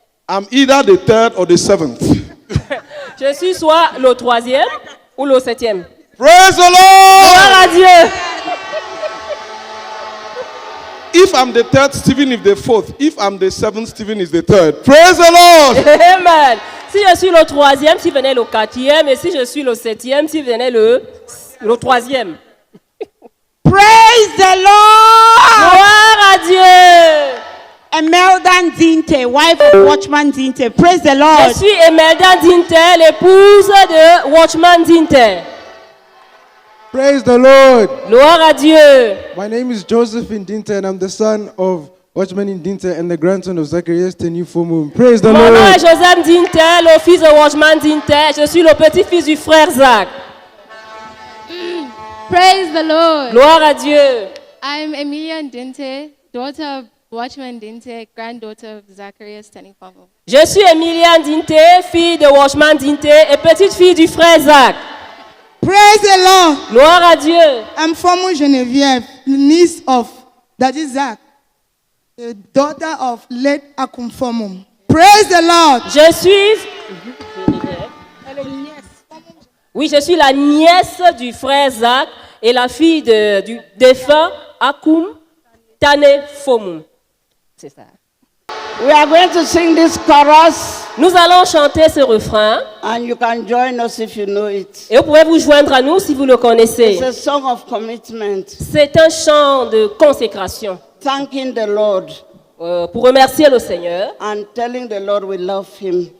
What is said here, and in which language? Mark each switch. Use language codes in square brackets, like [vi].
[en] I'm either the third or the seventh. [fr] Je suis soit le 3e ou le 7e. [en] Praise the Lord. [fr] Gloire à Dieu. [en] If I'm the third, Stephen is the fourth. If I'm the seventh, Stephen is the third. Praise the Lord. Amen. [fr] Si je suis le 3e, si venait le 4e. Et si je suis le 7e, si venait le 3e. [en] Praise the Lord. [fr] Gloire à Dieu. [en] Emelda Dinte, wife of Watchman Dinte. Praise the Lord. [fr] Je suis Emelda Dinte, l'épouse de Watchman Dinte. [en] Praise the Lord. [fr] Gloire à Dieu. [en] My name is Joseph Indinte and I'm the son of Watchman Indinte and the grandson of Zacharias Tenufomum. Praise the [fr] Mon [en] Lord. [fr] nom est Joseph Dinte, le fils de Watchman Dinte. Je suis le petit-fils du frère Zach. [en] Praise the Lord. [fr] Gloire à Dieu. [en] I'm Emilia Dinte, daughter of Watchman Dinte, granddaughter of Zacharias Tenufomum. [fr] Je suis Emilia Dinte, fille de Watchman Dinte et petite-fille du frère Zach. [en] Praise the Lord. [fr] Gloire à Dieu. [en] I'm Formu Geneviève, niece of Daddy Zach, the daughter of late Akumfomum. Praise the Lord. [fr] Je suis... Oui, je suis la nièce du frère Zach et la fille du défunt Akum Tane Fomum. C'est ça. [en] We are going to sing this chorus. [fr] Nous allons chanter ce refrain. [en] And you can join us if you know it. [fr] Et vous pouvez vous joindre à nous si vous le connaissez. [en] It's a song of commitment. [fr] C'est un chant de consécration. [en] Thanking the Lord. [fr] Pour remercier le Seigneur. [en] And telling the Lord we love him.